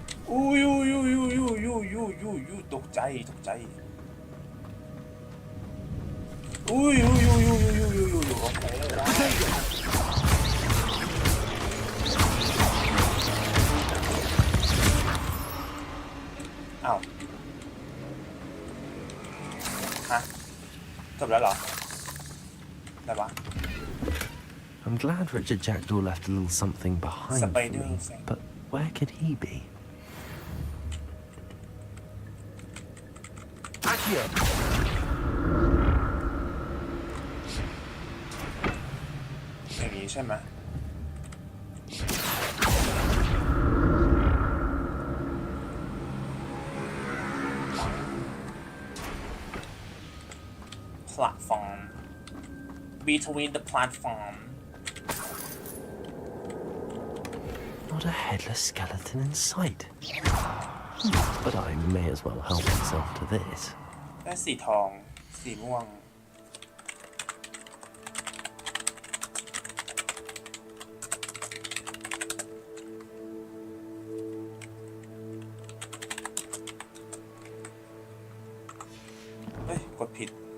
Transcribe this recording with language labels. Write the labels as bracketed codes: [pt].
[th] อู้ยูตกใจอู้ยูโอเคได้อ้าวฮะจบแล้วเหรออะไรวะ [en] I'm glad Richard Jackdaw left a little something behind for Spider me, thing. but where could he be? Accio. [th] อย่างนี้ใช่ไหม [en] platform between the platform Not a headless skeleton in sight. But I may as well help myself to this. [th] ได้สีทองสีม่วงเฮ้ยกดผิด